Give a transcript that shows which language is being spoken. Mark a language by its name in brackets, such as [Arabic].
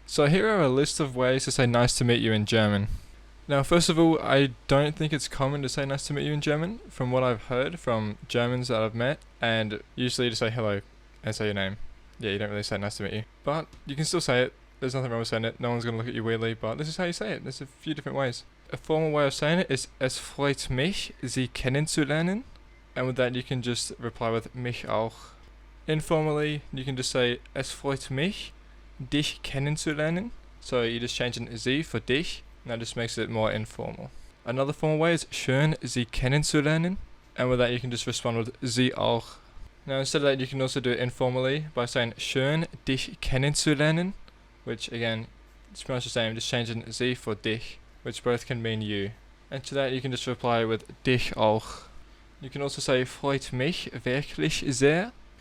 [English] So here are a list of ways to say nice to meet you in German. Now, first of all, I don't think it's common to say nice to meet you in German, from what I've heard from Germans that I've met, and usually to say hello and say your name. Yeah, you don't really say nice to meet you. But you can still say it. There's nothing wrong with saying it. No one's going to look at you weirdly, but this is how you say it. There's a few different ways. A formal way of saying it is [German] Es freut mich, Sie kennenzulernen. [English] And with that, you can just reply with [German] mich auch. [English] Informally, you can just say [German] Es freut mich, dich kennenzulernen. [English] So you just change an Sie for dich, and that just makes it more informal. Another formal way is [German] Schön Sie kennenzulernen. [English] And with that, you can just respond with [German] Sie auch. [English] Now, instead of that, you can also do it informally by saying [German] Schön Dich kennenzulernen, [English] which again, it's pretty much the same, just changing Sie for dich, which both can mean you. And to that, you can just reply with [German] dich auch. [English] You can also say [German] freut mich, wirklich, sehr.